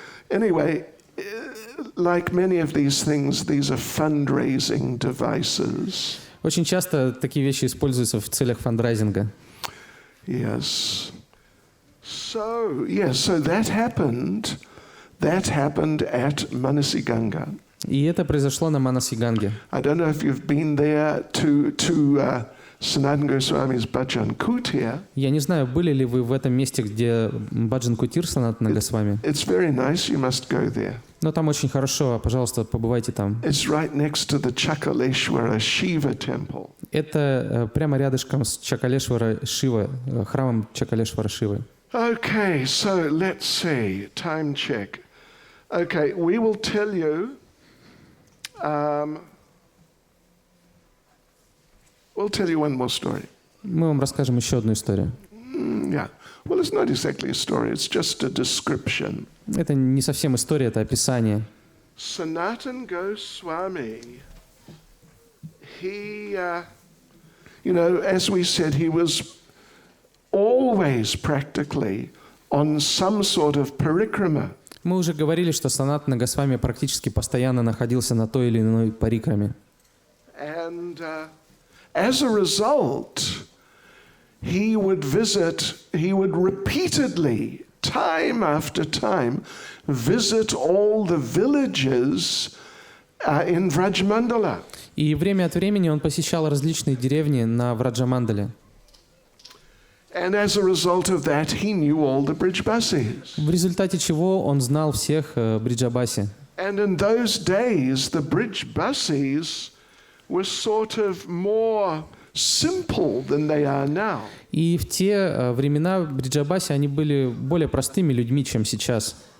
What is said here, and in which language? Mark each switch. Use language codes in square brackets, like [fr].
[en] Anyway, like many of these things, these are fundraising devices. [ru] Очень часто такие вещи используются в целях фандрайзинга. [en] Yes. So that happened. That happened at Manasiganga. [ru] И это произошло на Манаси-Ганге. [en] I don't know if you've been there to Sanatana Goswami's Bhajan Kutir. [ru] Я не знаю, были ли вы в этом месте, где Баджан Кутир Санатана Госвами. [en] It's very nice. You must go there. [ru] Но там очень хорошо, пожалуйста, побывайте там. [en] It's right next to the Chakaleshwara Shiva temple. [ru] Это прямо рядышком с Чакалешвара Шива, храмом Чакалешвара Шивы. [en] Okay, so let's see. Time check. Okay, we will tell you. We'll tell you one more story. [ru] Мы вам расскажем еще одну историю. [en] Yeah. Well, it's not exactly a story. It's just a description. [ru] Это не совсем история, это описание. [en] Sanatana Goswami, he, as we said, he was always practically on some sort of parikrama. [ru] Мы уже говорили, что Санатана Госвами практически постоянно находился на той или иной парикраме. [en] And as a result, he would repeatedly, time after time, visit all the villages in Vrajamandala. [ru] И время от времени он посещал различные деревни на Враджамандале. [en] And as a result of that, he knew all the Brijbasis. [ru] В результате чего он знал всех Бриджабаси. [en] And in those days, the Brijbasis were sort of more simple than they are now. [ru] И в те времена Бриджабаси, они были более простыми людьми, чем сейчас.